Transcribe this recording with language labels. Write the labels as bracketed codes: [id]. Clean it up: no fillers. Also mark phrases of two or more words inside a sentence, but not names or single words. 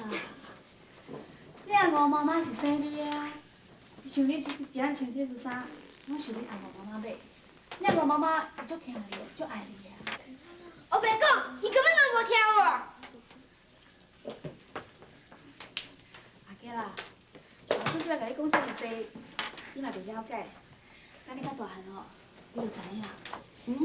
[nan] 你阿五妈妈是生你的啊，伊想你今仔穿这束衫， 我是你阿婆妈妈买，你阿婆妈妈会足疼你，足爱你啊。我白讲，伊根本都无听我。阿姐啦，老师即摆甲你讲遮尔济，你嘛袂了解。等你较大汉吼，你就知影。